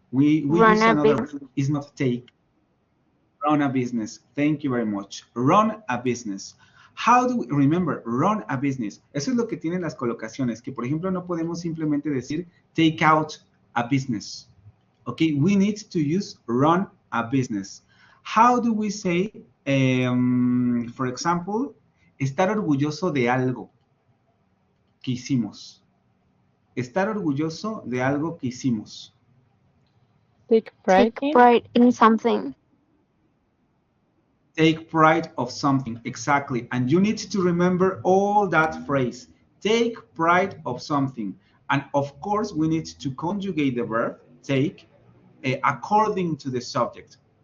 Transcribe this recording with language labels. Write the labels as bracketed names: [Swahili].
[English] We use another, is not take. Run a business. Thank you very much. Run a business. How do we, remember, run a business? [Spanish] Eso es lo que tienen las colocaciones, que por ejemplo no podemos simplemente decir [English] take out a business. Okay, we need to use run a business. How do we say, for example, [Spanish] estar orgulloso de algo que hicimos? Estar orgulloso de algo que hicimos. [English] Take pride in something. Take pride of something, exactly. And you need to remember all that phrase. Take pride of something. And of course, we need to conjugate the verb take according to the subject.